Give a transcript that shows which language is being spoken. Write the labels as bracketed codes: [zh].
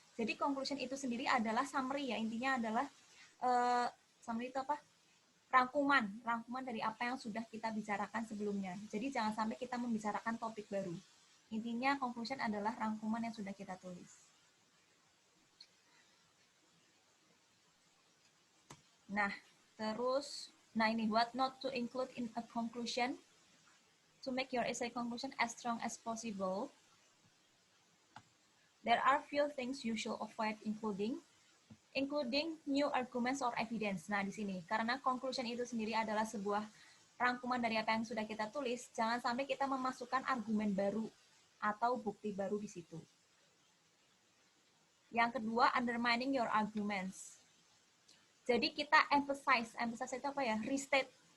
[id] Jadi conclusion itu sendiri adalah summary ya, intinya adalah summary itu apa? Rangkuman dari apa yang sudah kita bicarakan sebelumnya. Jadi jangan sampai kita membicarakan topik baru. Intinya conclusion adalah rangkuman yang sudah kita tulis. Nah, terus, ini [en] what not to include in a conclusion to make your essay conclusion as strong as possible. There are few things you should avoid including new arguments or evidence. [id] Nah, di sini, karena conclusion itu sendiri adalah sebuah rangkuman dari apa yang sudah kita tulis, jangan sampai kita memasukkan argumen baru atau bukti baru di situ. Yang kedua, [en] undermining your arguments. [id] Jadi kita emphasize itu apa ya? Restate.